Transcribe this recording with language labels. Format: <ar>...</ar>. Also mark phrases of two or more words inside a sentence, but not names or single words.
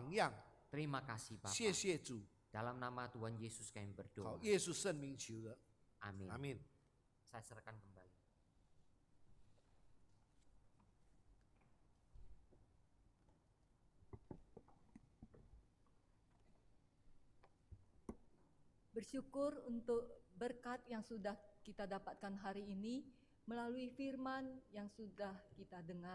<zh>给孩子们有好的榜样，</zh> <id>Terima kasih Bapa.</id> <zh>谢谢主，</zh> <id>Dalam nama Tuhan Yesus kami</id> <zh>好</zh> <id>berdoa.</id> <zh>耶稣圣名求的，</zh> <id>Amin.</id> <zh>阿门。</zh> <id>Saya serahkan kembali. Bersyukur untuk berkat yang sudah kita dapatkan hari ini melalui firman yang sudah kita dengar.</id>